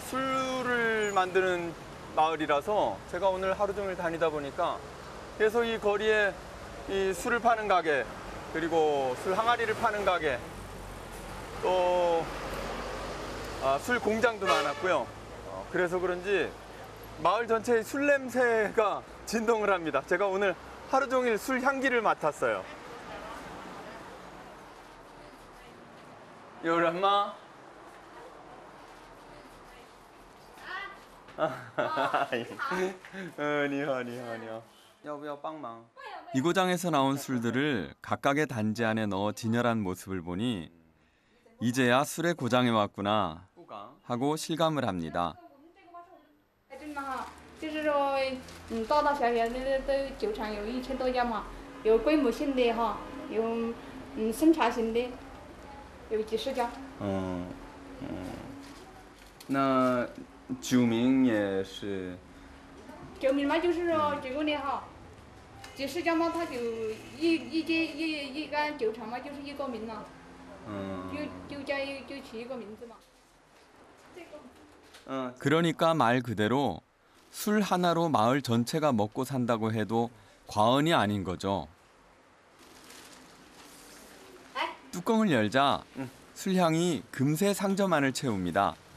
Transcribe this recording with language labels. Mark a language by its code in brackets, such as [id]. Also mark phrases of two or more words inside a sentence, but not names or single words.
[ko] 술을 만드는 마을이라서 제가 오늘 하루 종일 다니다 보니까 계속 이 거리에 이 술을 파는 가게, 그리고 술 항아리를 파는 가게, 또 술 공장도 많았고요. 그래서 그런지 마을 전체의 술 냄새가 진동을 합니다. 제가 오늘 하루 종일 술 향기를 맡았어요. 요란마? [zh] 你好，你好，你好。要不要帮忙？ [ko] 이고장에서 나온 술들을 각각의 단지 안에 넣어 진열한 모습을 보니 이제야 술의 고장에 왔구나 하고 실감을 합니다. [zh] 真的哈，就是说，大大小小的都酒厂有1000多家嘛，有规模性的哈，有生产型的，有几十家。那酒名也是？酒名嘛，就是说这个的哈，几十家嘛，它就一个酒厂嘛，就是一个名了。就叫就起一个名字嘛。 [ko] 그러니까 말 그대로 술 하나로 마을 전체가 먹고 산다고 해도 과언이 아닌 거죠. 뚜껑을 열자 술향이 금세 상점 안을 채웁니다.